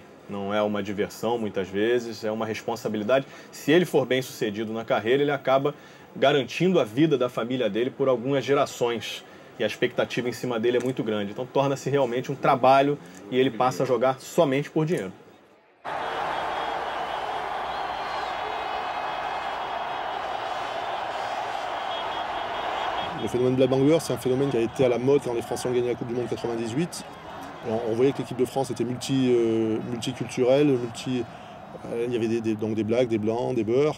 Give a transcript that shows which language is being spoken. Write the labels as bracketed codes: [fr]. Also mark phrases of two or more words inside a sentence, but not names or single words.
[pt] Não é uma diversão, muitas vezes, é uma responsabilidade. Se ele for bem sucedido na carreira, ele acaba garantindo a vida da família dele por algumas gerações. E a expectativa em cima dele é muito grande. Então torna-se realmente um trabalho e ele passa a jogar somente por dinheiro. [fr] Le phénomène Black Bangers, c'est un phénomène qui a été à la mode quand les Français ont gagné la Coupe du Monde 98. On voyait que l'équipe de France était multiculturelle, il y avait donc des blacks, des blancs, des beurs.